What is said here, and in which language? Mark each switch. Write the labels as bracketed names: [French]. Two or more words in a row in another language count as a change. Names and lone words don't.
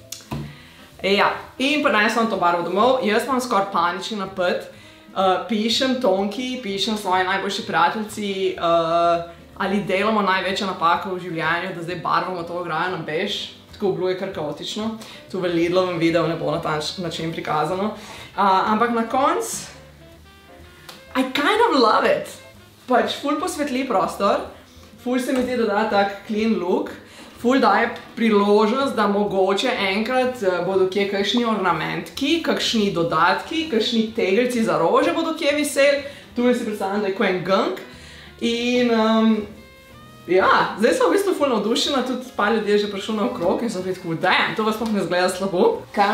[Slovenian] Ja, in prinesla to barvo domov, jaz imam skoraj panični napad, pišem Tonki, pišem svoji najboljši prijateljci, ali delamo največjo napako v življenju, da zdaj barvamo to ograjo na bež, tako bilo je kar kaotično, tu v Lidlovem videu ne bo na ta način prikazano, ampak na koncu, [English] I kind of love it. [Slovenian] Pač ful posvetli prostor, ful se mi zdi, da da tak [English] clean look, [Slovenian] ful daje priložnost, da mogoče enkrat bodo kje kakšni ornamentki, kakšni dodatki, kakšni tegeljci za rože bodo kje viseli, tu si predstavljam, da je ko en gunk. In ja, zdaj sem v bistvu ful navdušena, tudi par ljudi je že prišel na okrog in so bili tako, damn, to vas sploh ne zgleda slabo.